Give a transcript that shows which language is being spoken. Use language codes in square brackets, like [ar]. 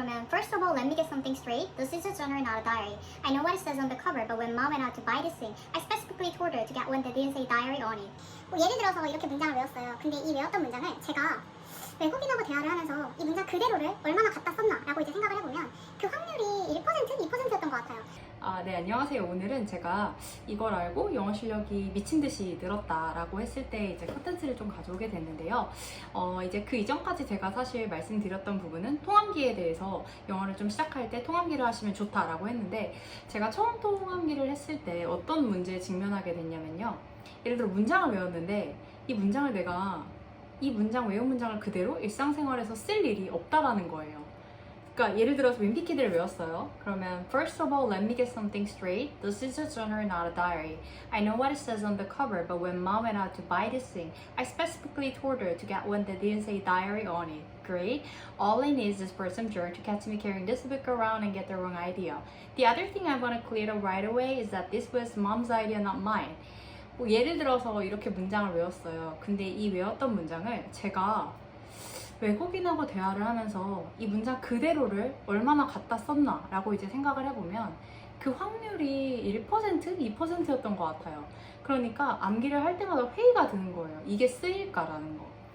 [en] First of all, let me get something straight. This is a journal, not a diary. I know what it says on the cover, but when mom went out to buy this thing, I specifically told her to get one that didn't say diary on it. [ko] 뭐 예를 들어서 이렇게 문장을 외웠어요. 근데 이 외웠던 문장을 제가 외국인하고 대화를 하면서 이 문장 그대로를 얼마나 갖다 썼나라고 이제 생각을 해보면 그 확률이 1%, 2%였던 것 같아요. 네, 안녕하세요. 오늘은 제가 이걸 알고 영어 실력이 미친 듯이 늘었다라고 했을 때 이제 컨텐츠를 좀 가져오게 됐는데요. 이제 그 이전까지 제가 사실 말씀드렸던 부분은 통함기에 대해서 영어를 좀 시작할 때 통함기를 하시면 좋다라고 했는데, 제가 처음 통함기를 했을 때 어떤 문제에 직면하게 됐냐면요. 예를 들어 문장을 외웠는데 이 문장을 내가 이 문장 외운 문장을 그대로 일상생활에서 쓸 일이 없다라는 거예요. 그러니까 예를 들어서 윈피키드를 외웠어요. 그러면 [en] First of all, let me get something straight. This is a journal, not a diary. I know what it says on the cover, but when mom went out to buy this thing, I specifically told her to get one that didn't say diary on it. Great. All I need is this person jerk to catch me carrying this book around and get the wrong idea. The other thing I want to clear up right away is that this was mom's idea, not mine. [ko] 뭐 예를 들어서 이렇게 문장을 외웠어요. 근데 이 외웠던 문장을 제가 외국인하고 대화를 하면서 이 문장 그대로를 얼마나 갖다 썼나 라고 이제 생각을 해보면 그 확률이 1%, 2%였던 것 같아요. 그러니까 암기를 할 때마다 회의가 드는 거예요. 이게 쓰일까라는 거.